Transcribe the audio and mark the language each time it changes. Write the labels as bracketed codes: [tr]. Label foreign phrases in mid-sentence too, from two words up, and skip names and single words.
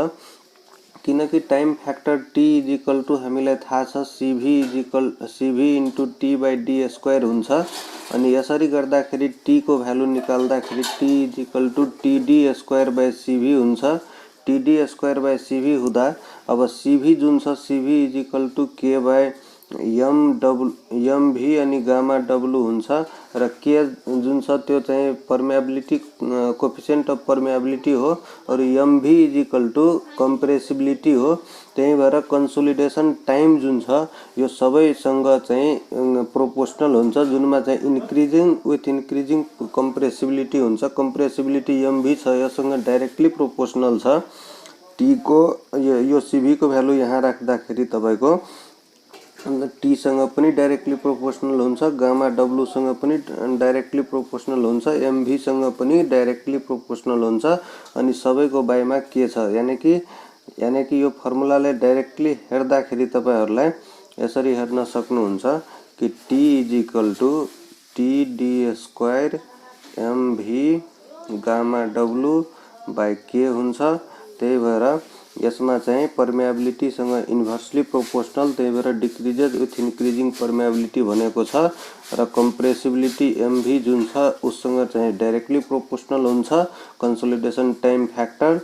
[en] किनकि time factor T is equal to [ne] हामीलाई थाहा छ [en] CV into T by D square हुन्छ। [ne] अनि यसरी गर्दाखेरि [en] टी को भ्यालु निकाल्दाखेरि T is equal to TD square by CV हुन्छ। TD square by CV [ne] हुँदा अब [en] सीभी [ne] जुन छ [en] CV is equal to K by M V अनि gamma W हुन्छ। [ne] र के जुन छ त्यो चाहिँ [en] permeability coefficient of permeability [ne] हो, [en] और MV is equal to compressibility हो। [ne] त्यही भएर [en] consolidation time [ne] जुन छ यो सबैसँग चाहिँ प्रोपोर्सनल हुन्छ, जुनमा चाहिँ [en] increasing with increasing compressibility [ne] हुन्छ। [en] compressibility MV [ne] छ, यससँग [en] directly proportional छ। [ne] टी को यो सीभी को भ्यालु यहाँ राख्दाखेरि तपाईको टी सँग पनि [en] directly proportional [ne] हुन्छ, [en] gamma W [ne] सँग पनि [en] directly proportional [ne] हुन्छ, [en] MV [ne] सँग पनि [en] directly proportional [ne] हुन्छ। अनि सबैको बाइमा के छ, [hi] यानी कि [ne] यो फर्मुलाले डाइरेक्टली हेर्दाखेरि तपाईहरुलाई यसरी हेर्न सक्नुहुन्छ कि [en] T is equal to T D square M V gamma W by K [ne] हुन्छ। त्यही भएर यसमा चाहिँ पर्मिएबिलिटी सँग [en] inversely proportional, [ne] त्यही भएर [en] decreases with increasing permeability [ne] भनेको छ। र [en] compressibility MV [ne] जुन छ उससँग चाहिँ [en] directly proportional [ne] हुन्छ [en] consolidation time factor.